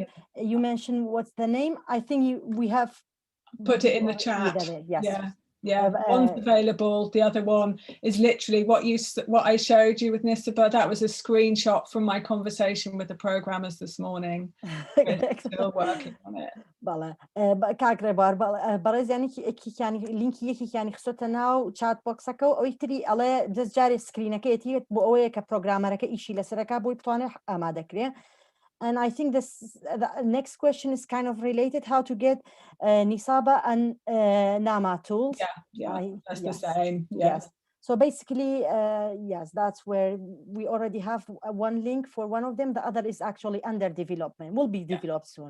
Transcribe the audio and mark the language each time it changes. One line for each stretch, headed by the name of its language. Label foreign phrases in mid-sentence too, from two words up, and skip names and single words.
English: You mentioned what's the name? I think we have put it in the chat. Yes. Yeah, one's available. The other one is literally what I showed you with Nisaba. That was a screenshot from my conversation with the programmers this morning. Still working on it.
Central Kurdish: بەڵێ کاکرێبار بەڕێزیانی لینکی یەکێکیانی خستۆتە ناو
English: chat boxeke
Central Kurdish: و ئەوەی تری ئەڵێ دەست جارێ سکرینەکەیەتیێت بۆ ئەوەیە کە پرۆگرامەرەکە ئیشی لەسەرەکە بۆی بتوانێت ئامادەکرێ.
English: And I think the next question is kind of related, how to get Nisaba and Nama tools. That's the same. Yes. So basically, yes, that's where we already have one link for one of them. The other is actually under development, will be developed soon.